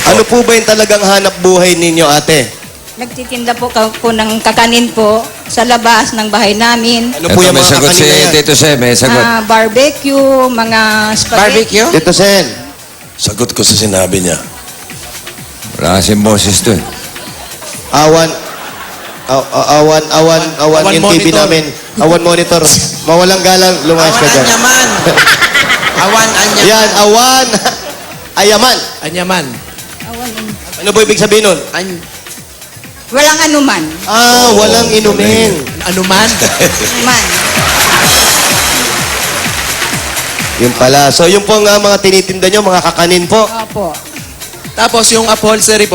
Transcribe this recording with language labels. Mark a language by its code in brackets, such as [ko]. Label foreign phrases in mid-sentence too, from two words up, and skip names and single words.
[tl] Ano po ba yung talagang hanap buhay ninyo, ate? Nagtitinda po po ng kakanin po sa labas ng bahay namin. Ano Ito, po yung may mga sagot si kakanina yan? Tito Seb, may sagot. Barbecue, mga spaghetti. Barbecue? Tito Sen. Sagot ko sa sinabi niya. Wala kasing boses to, eh. Awan Awan yung TV monitor. namin. Awan monitor. Mawalang galang, lumayas ka Awan dyan. [ilo] anyaman. Awan anyaman. Yan, awan. Ayaman. Anyaman. [tl] Ano po ibig sabihin nun? Walang anuman. Walang inumin. Ano man? Anuman. Yun pala. So, yung pong mga tinitinda nyo, mga kakanin po. Opo. Tapos yung upholstery po,